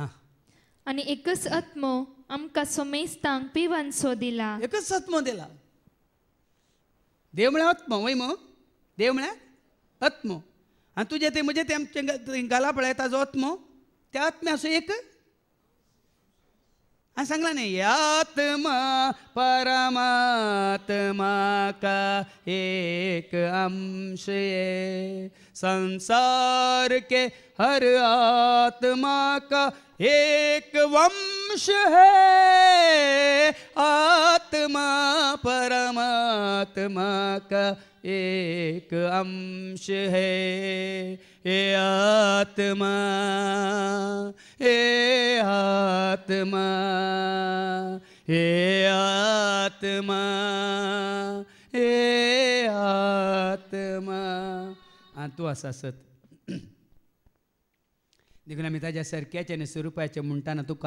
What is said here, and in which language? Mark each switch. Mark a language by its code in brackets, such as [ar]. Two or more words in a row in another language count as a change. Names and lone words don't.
[kok] आनी एकच आत्मो आमकां सोमेस्तांक पिवांचो दिला एकच आत्मो दिला देव म्हळ्यार आत्मो वय मो देव म्हळ्यार आत्मो आनी तुजें तें म्हजें तें आमचें घाला पळय ताजो आत्मो त्या आत्म्याचो एक हांवें सांगलां न्ही [hi] आत्मा परमात्मा का एक अंश संसार के हर आत्मा का एक वंश है आत्मा परमात्मा का एक अंश है हे आत्मा हे आत्मा हे आत्मा हे आत्मा [kok] आनी तूं आसा सत देखून आमी ताज्या सारक्याचे आनी स्वरुपाचे म्हणटाना तुका